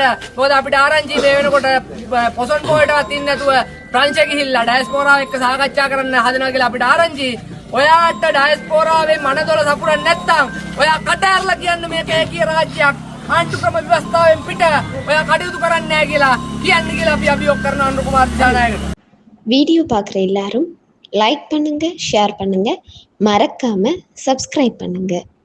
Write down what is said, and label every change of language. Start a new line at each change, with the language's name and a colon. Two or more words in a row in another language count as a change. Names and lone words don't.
Sinhala: මොකද අපිට ආරංචි මේ වෙනකොට පොසොන් පොයටවත් ඉන්නේ නැතුව ප්‍රංශ ගිහිල්ලා ඩයස්පෝරාව එක්ක සාකච්ඡා කරන්න හදනවා කියලා අපිට ආරංචි. ඔයාට ඩයස්පෝරාවේ මනදොල සපුරන්නේ නැත්තම් ඔයා කට ඇරලා කියන්න මේක ඒකීය රාජ්‍යයක් ආණ්ඩුක්‍රම ව්‍යවස්ථාවෙන් පිට ඔයා කටයුතු කරන්නේ නැහැ කියලා කියන්න කියලා අපි අභියෝග කරනවා අනුර කුමාර දිසානායකට.
Tamil: வீடியோ பார்க்குற எல்லாரும் லைக் பண்ணுங்க, ஷேர் பண்ணுங்க, மறக்காம சப்ஸ்கிரைப் பண்ணுங்க.